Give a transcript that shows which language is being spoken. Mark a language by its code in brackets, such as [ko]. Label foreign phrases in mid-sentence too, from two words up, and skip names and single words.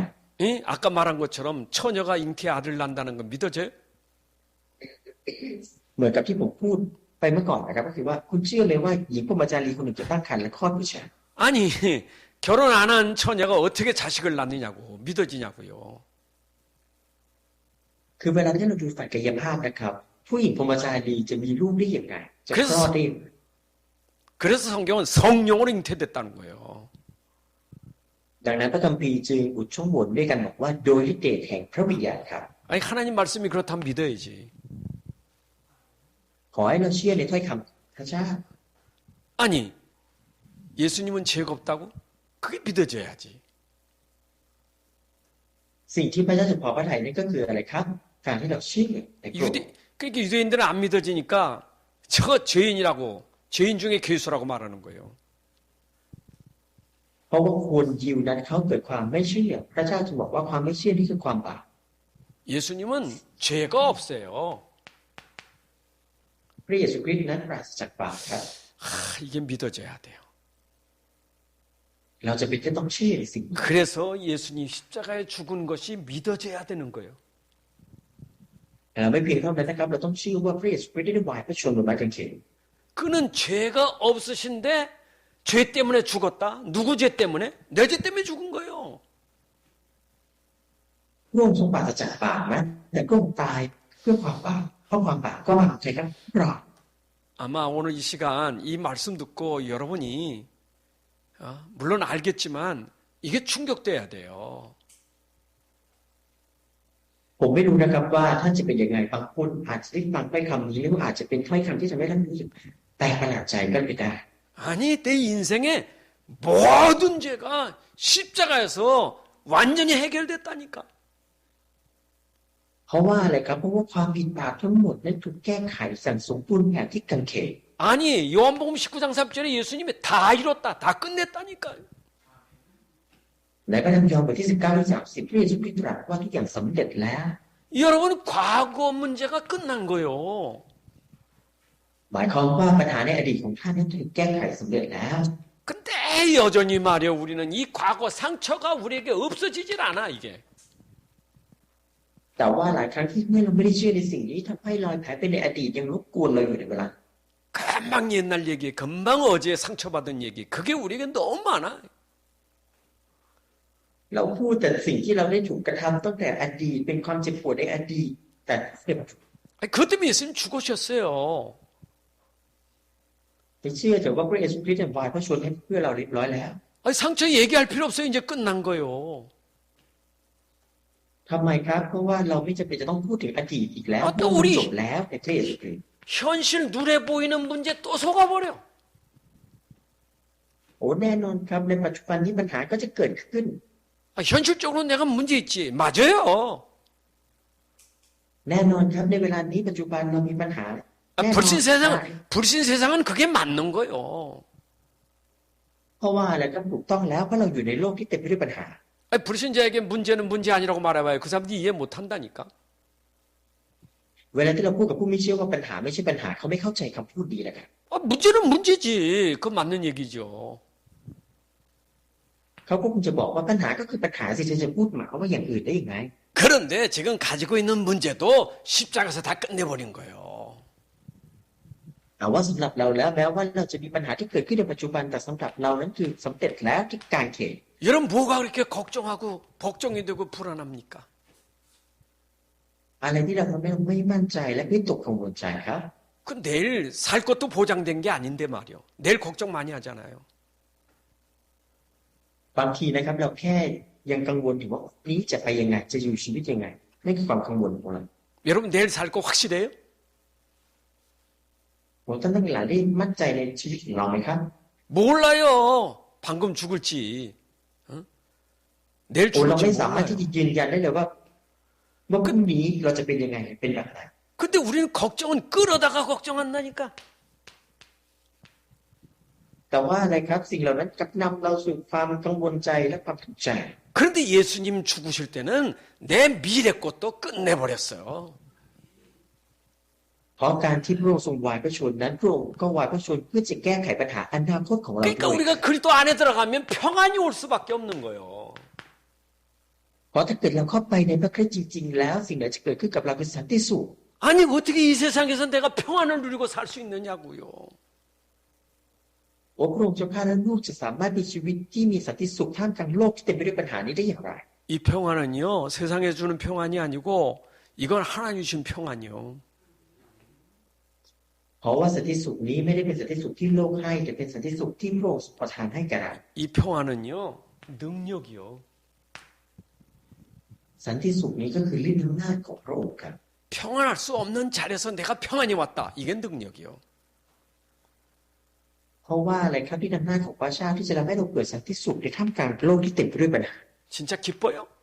[ko] 예? 아까 말한 것처럼 처녀가 잉태에 아들 낳는다는 건 믿어져요? [th] เหมือนกับที่ผมพูดไปเมื่อก่อนนะครับก็คือว่าคุณเชื่อเลยว่าหญิงพรหมจารีคนหนึ่งจะตั้งครรภ์และคลอดผู้ชาย [ko] 아니 결혼 안 한 처녀가 어떻게 자식을 낳느냐고 믿어지냐고요. [th] คือเวลาที่เราดูฝ่ายกายภาพนะครับผู้หญิงพรหมจารีจะมีลูกได้อย่างไรจะคลอดได้ [ko] 그래서 성경은 성령으로 잉태됐다는 거예요. [th] ดังนั้นพระคัมภีร์จึงอุดช่องโหว่ด้วยกันบอกว่าโดยฤทธิ์เดชแห่งพระวิญญาณครับ [ko] 아니 하나님 말씀이 그렇다면 믿어야지. [th] ขอให้เราเชื่อในถ้อยคำพระเจ้า [ko] 아니 예수님은 죄가 없다고? 그게 믿어져야지. [th] สิ่งที่พระเจ้าจะพอพระทัยนี่ก็คืออะไรครับการที่เราเชื่อในพระองค์ [ko] 그러니까 유대인들은 안 믿어지니까 저거 죄인이라고 죄인 중에 괴수라고 말하는 거예요. [th] เพราะว่าคนยิวนั้นเขาเกิดความไม่เชื่อพระเจ้าจึงบอกว่าความไม่เชื่อนี่คือความบาป [ko] 예수님은 죄가 없어요. [th] พระเยซูคริสต์นั้นปราศจากบาปครับ [ko] 이게 믿어져야 돼요. [th] เราจะเป็นที่ต้องเชื่อในสิ่งนี้ [ko] 그래서 예수님 십자가에 죽은 것이 믿어져야 되는 거예요. [th] ไม่เพียงเท่านั้นนะครับเราต้องเชื่อว่าพระเยซูคริสต์ได้วายพระชนม์บนไม้กางเขน [ko] 그는 죄가 없으신데 죄 때문에 죽었다. 누구 죄 때문에? 내 죄 때문에 죽은 거예요. [th] พระองค์ทรงปราศจากบาปนะแต่พระองค์ตายเพื่อความบาปเพราะความบาปก็บาปใครครับเรา [ko] 아마 오늘 이 시간 이 말씀 듣고 여러분이 물론 알겠지만 이게 충격돼야 돼요. [th] ผมไม่รู้นะครับว่าท่านจะเป็นยังไงบางคนอาจจะได้ฟังถ้อยคำนี้หรือว่าอาจจะเป็นถ้อยคำที่ทำให้ท่านรู้สึกแตกประหลาดใจก็เป็นได้ [ko] 아니 내 인생의 모든 죄가 십자가에서 완전히 해결됐다니까. [th] เพราะว่าอะไรครับเพราะว่าความผิดบาปทั้งหมดนั้นถูกแก้ไขสั่งสมบูรณ์แบบที่กางเขน [ko] 아니 요한복음 19장 3절에 예수님이 다 이뤘다. 다 끝냈다니까요. [th] และก็ทำยอห์นบทที่19 ข้อ 30พระเยซูคริสต์ตรัสว่าทุกอย่างสำเร็จแล้ว [ko] 여러분 과거 문제가 끝난 거요. [th] หมายความว่าปัญหาในอดีตของท่านนั้นถูกแก้ไขสำเร็จแล้ว [ko] 근데 여전히 말이야 우리는 이 과거 상처가 우리에게 없어지질 않아 이게. [th] แต่ว่าหลายครั้งที่เมื่อเราไม่ได้เชื่อในสิ่งนี้ทำให้รอยแผลเป็นในอดีตยังรบกวนเราอยู่ในเวลา [ko] 금방 옛날 얘기, 금방 어제 상처받은 얘기 그게 우리에게 너무 많아. [th] เราพูดแต่สิ่งที่เราได้ถูกกระทำตั้งแต่อดีตเป็นความเจ็บปวดในอดีตแต่ [ko] 그것 때문에 예수님 죽으셨어요. [th] ไปเชื่อเถอะว่าพระเยซูคริสต์วายพระชนม์ให้เพื่อเราเรียบร้อยแล้ว [ko] 상처 얘기할 필요 없어요. 이제 끝난 거요. [th] ทำไมครับเพราะว่าเราไม่จำเป็นจะต้องพูดถึงอดีตอีกแล้ว [ko] 또 [th] มัน [ko] 우리 [th] จบแล้วในพระเยซูคริสต์ [ko] 현실 눈에 보이는 문제 또 속아버려. [th] โอ้แน่นอนครับในปัจจุบันนี้ปัญหาก็จะเกิดขึ้น [ko] 현실적으로 내가 문제 있지. 맞아요. [th] แน่นอนครับในเวลานี้ปัจจุบันเรามีปัญหาแน่นอน [ko] 불신 세상은 그게 맞는 거요. [th] เพราะว่าอะไรครับถูกต้องแล้วเพราะเราอยู่ในโลกที่เต็มไปด้วยปัญหา [ko] 불신자에게 문제는 문제 아니라고 말해봐요. 그 사람들이 이해 못한다니까. [th] เวลาที่เราพูดกับผู้ไม่เชื่อว่าปัญหาไม่ใช่ปัญหาเขาไม่เข้าใจคำพูดนี้แหละครับ [ko] 문제는 문제지. 그건 맞는 얘기죠. [th] เขาก็คงจะบอกว่าปัญหาก็คือปัญหาสิจะพูดหมายว่าอย่างอื่นได้ยังไง [ko] 그런데 지금 가지고 있는 문제도 십자가에서 다 끝내버린 거예요. [th] แต่ว่าสำหรับเราแล้วแม้ว่าเราจะมีปัญหาที่เกิดขึ้นในปัจจุบันแต่สำหรับเรานั้นคือสำเร็จแล้วที่กางเขน [ko] 여러분 뭐가 그렇게 걱정하고 걱정이 되고 불안합니까? [th] อะไรที่เราทำให้เราไม่มั่นใจและวิตกกังวลใจครับ [ko] 그 내일 살 것도 보장된 게 아닌데 말이요. 내일 걱정 많이 하잖아요. [th] บางทีนะครับเราแค่ยังกังวลถึงว่านี้จะไปยังไงจะอยู่ชีวิตยังไงนั่นคือความกังวลของเรา [ko] 여러분 내일 살 거 확실해요? [th] ผมท่านทั้งหลายได้มั่นใจในชีวิตของเราไหมครับ [ko] 몰라요. 방금 죽을지. 어? 내일 [th] เรา [ko] 죽을지 [th] ไม่สามารถ [ko] 몰라요. [th] ที่จะยืนยันได้เลยว่าพรุ่งนี้เราจะเป็นยังไงเป็นแบบไหน [ko] 근데 우리는 걱정은 끌어다가 걱정한다니까. [th] แต่ว่าอะไรครับสิ่งเหล่านั้นกลับนำเราสู่ความกังวลใจและความทุกข์ใจ [ko] 그런데 예수님 죽으실 때는 내 미래 것도 끝내버렸어요. [th] เพราะการที่พระองค์ทรงวายพระชนม์นั้นพระองค์ก็วายพระชนม์เพื่อจะแก้ไขปัญหาอนาคตของเรา [ko] 그러니까 [th] ด้วย [ko] 우리가 그리스도 안에 들어가면 평안이 올 수밖에 없는 거예요. [th] เพราะถ้าเกิดเราเข้าไปในพระคริสต์จริงๆแล้วสิ่งไหนจะเกิดขึ้นกับเราเป็นสันติสุข [ko] 아니 어떻게 이 세상에서 내가 평안을 누리고 살 수 있느냐고요. [th] โอ้พระองค์เจ้าข้าและลูกจะสามารถมีชีวิตที่มีสันติสุขท่ามกลางโลกที่เต็มไปด้วยปัญหานี้ได้อย่างไร [ko] 이 평안은요 세상에 주는 평안이 아니고 이건 하나님 주신 평안이요. [th] เพราะว่าสันติสุขนี้ไม่ได้เป็นสันติสุขที่โลกให้แต่เป็นสันติสุขที่พระองค์ประทานให้แก่เรา [ko] 이 평안은요 능력이요. [th] สันติสุขนี้ก็คือฤทธิ์อำนาจของพระองค์ครับ [ko] 평안할 수 없는 자리에서 내가 평안이 왔다. 이게 능력이요. [th] เพราะว่าอะไรครับฤทธิ์อำนาจของพระเจ้าที่จะทำให้เราเกิดสันติสุขในท่ามกลางโลกที่เต็มไปด้วยปัญหา [ko] 진짜 기뻐요?